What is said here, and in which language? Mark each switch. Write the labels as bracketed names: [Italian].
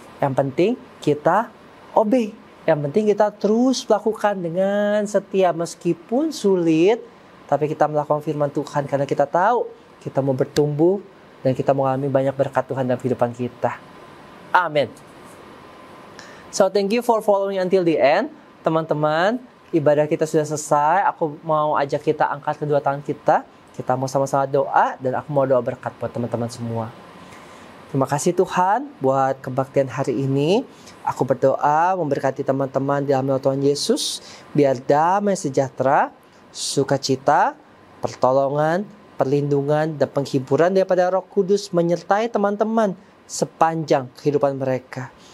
[Indonesian] Yang penting kita obey. Yang penting kita terus melakukan dengan setia, meskipun sulit, tapi kita melakukan firman Tuhan karena kita tahu kita mau bertumbuh dan kita mau mengalami banyak berkat Tuhan dalam kehidupan kita. Amin. [English] So thank you for following until the end. [Indonesian] Teman-teman, ibadah kita sudah selesai. Aku mau ajak kita angkat kedua tangan kita. Kita mau sama-sama doa dan aku mau doa berkat buat teman-teman semua. Terima kasih Tuhan buat kebaktian hari ini. Aku berdoa memberkati teman-teman di dalam nama Tuhan Yesus. Biar damai sejahtera, sukacita, pertolongan, perlindungan, dan penghiburan daripada Roh Kudus menyertai teman-teman sepanjang kehidupan mereka.